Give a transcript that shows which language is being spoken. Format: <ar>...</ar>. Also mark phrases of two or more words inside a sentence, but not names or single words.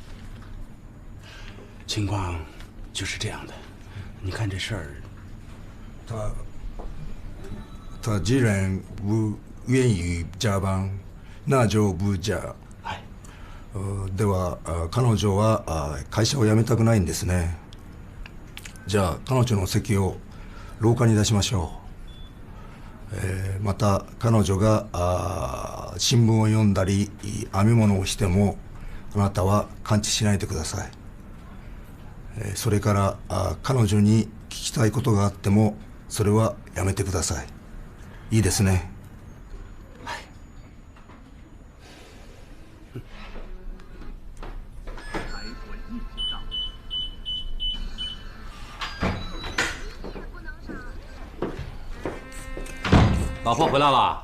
<zh>情况就是这样的，你看这事儿，他既然不愿意加班，那就不加。</zh> <ja>では彼女は会社を辞めたくないんですね。じゃあ彼女の席を廊下に出しましょう。また彼女が新聞を読んだり編み物をしてもあなたは感知しないでください。それから彼女に聞きたいことがあってもそれはやめてください。いいですね。</ja> <zh>老婆回来了。</zh>